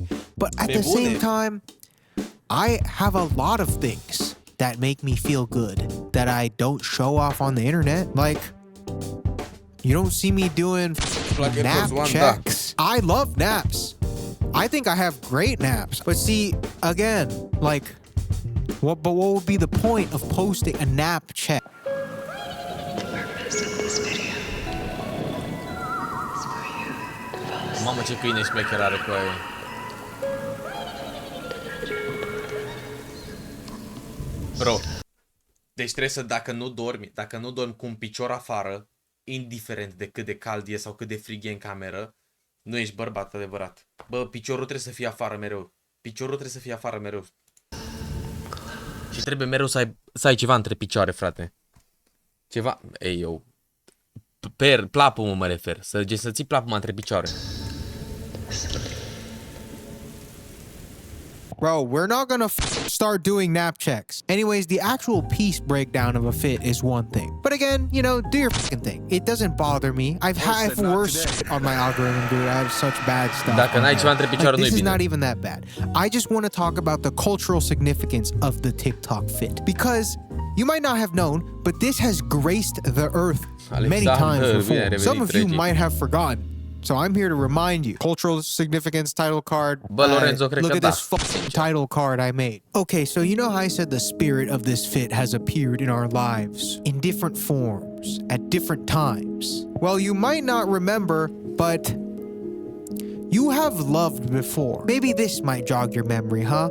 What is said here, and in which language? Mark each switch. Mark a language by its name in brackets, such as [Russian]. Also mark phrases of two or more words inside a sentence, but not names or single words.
[English] But at the same time, I have a lot of things that make me feel good that I don't show off on the internet. Like, you don't see me doing nap checks. I love naps. I think I have great naps. But see, again, like, what would be the point of posting a nap check? [Romanian] Mamă, ce câine șmecher are cu aia. Bro, deci trebuie să, dacă nu dormi cu un picior afară, indiferent de cât de cald e sau cât de frig e în cameră, nu ești bărbat adevărat. Bă, piciorul trebuie să fie afară mereu. Piciorul trebuie să fie afară mereu. Și trebuie mereu să ai ceva între picioare, frate. Ceva, plapul mă refer, să ții plapul între picioare. [English] Bro, we're not gonna start doing nap checks. Anyways, the actual piece breakdown of a fit is one thing. But again, you know, do your fucking thing. It doesn't bother me. I've had worse shit on my algorithm, dude. I have such bad stuff. [Romanian] Dacă n-ai ceva între picioare, [English] Like, [Romanian] nu-i [English] this is [Romanian] bine. [English] not even that bad. I just want to talk about the cultural significance of the TikTok fit. Because you might not have known, but this has graced the earth many times before. Some of you might have forgotten. So I'm here to remind you. Cultural significance title card. [Romanian] Bă, Lorenzo, cred [English] Look [Romanian] că [English] at [Romanian] da. [English] this fucking title card I made. Okay, so you know how I said the spirit of this fit has appeared in our lives in different forms at different times. Well, you might not remember, but you have loved before. Maybe this might jog your memory, huh?